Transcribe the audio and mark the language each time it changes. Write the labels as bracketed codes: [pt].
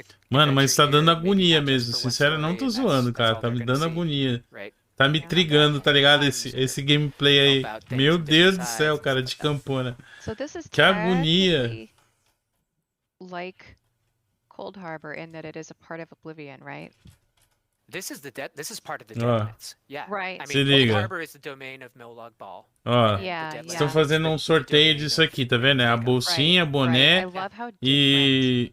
[pt] Mano, mas tá dando agonia mesmo. Sincero, não tô zoando, cara. Tá me dando agonia. Tá me intrigando, tá ligado? Esse gameplay aí. Meu Deus do céu, cara, de campona. Que agonia. [en] Like Cold Harbor in that it is a part of Oblivion, right? This is part of the Deadlands. Yeah. Right. I mean, Cold Harbor is the domain of Molag Bal. [pt] Ó, estão fazendo um sorteio disso aqui, tá vendo? É a bolsinha, boné e...